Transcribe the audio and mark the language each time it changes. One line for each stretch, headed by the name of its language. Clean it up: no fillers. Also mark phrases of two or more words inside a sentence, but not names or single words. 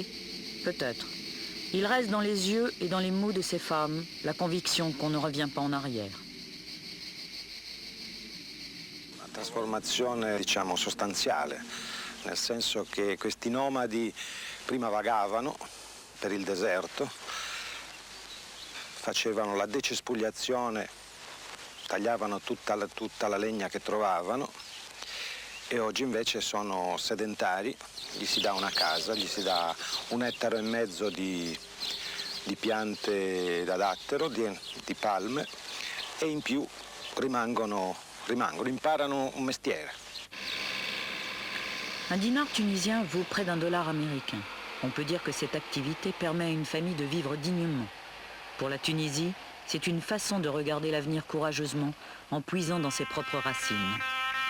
French: Peut-être. Il reste dans les yeux et dans les mots de ces femmes la conviction qu'on ne revient pas en arrière.
Italian: Una trasformazione, diciamo, sostanziale, nel senso che questi nomadi prima vagavano per il deserto, facevano la decespugliazione, tagliavano tutta la legna che trovavano, e oggi invece sono sedentari, gli si dà una casa, gli si dà 1,5 ettari di piante da dattero, di palme, e in più rimangono, imparano un mestiere.
French: Un dinar tunisien vaut près d'$1 américain. On peut dire que cette activité permet à une famille de vivre dignement. Pour la Tunisie, c'est une façon de regarder l'avenir courageusement en puisant dans ses propres racines.